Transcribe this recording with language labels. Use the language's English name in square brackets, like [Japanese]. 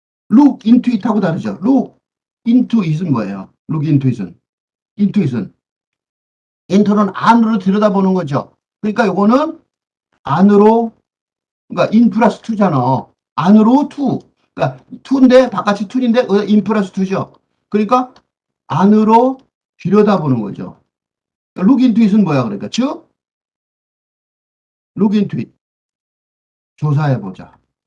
[English] Look into it [Korean] 하고 다르죠? [English] Look into it은 [Korean] 뭐예요? [English] Look into it은. into it은 [Korean] into는 안으로 들여다보는 거죠. 그러니까 요거는 안으로, 그러니까 in 플러스 2잖아. 안으로 2. 그러니까 2인데 바깥이 2인데 in 플러스 2죠. 그러니까 안으로 들여다보는 거죠. [English] look into it은 [Korean] 뭐야 그러니까 즉 [English] look into it [Korean] 조사해보자.